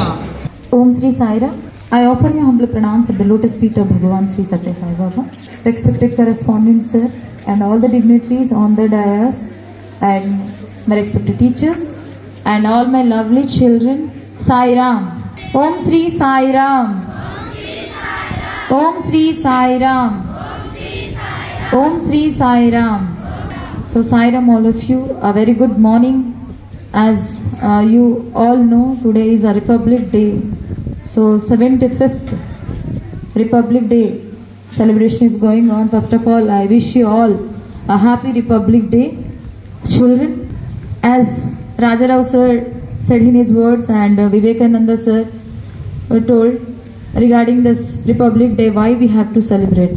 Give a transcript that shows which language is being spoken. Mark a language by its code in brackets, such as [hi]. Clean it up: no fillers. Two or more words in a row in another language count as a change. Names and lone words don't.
[en] Om Sri Saira. I offer my humble pranams at the lotus feet of Bhagavan Sri Satya Sai Baba, respected correspondents sir and all the dignitaries on the dais and my respected teachers and all my lovely children. Sai Ram. Om Sri Sai Ram. Om Sri Sai Ram. Om Sri Sai Ram. So Sai Ram, all of you, a very good morning. As you all know, today is a Republic Day. So 75th Republic Day celebration is going on. First of all, I wish you all a happy Republic Day. Children, as Rajarao sir said in his words and Vivekananda sir were told regarding this Republic Day, why we have to celebrate.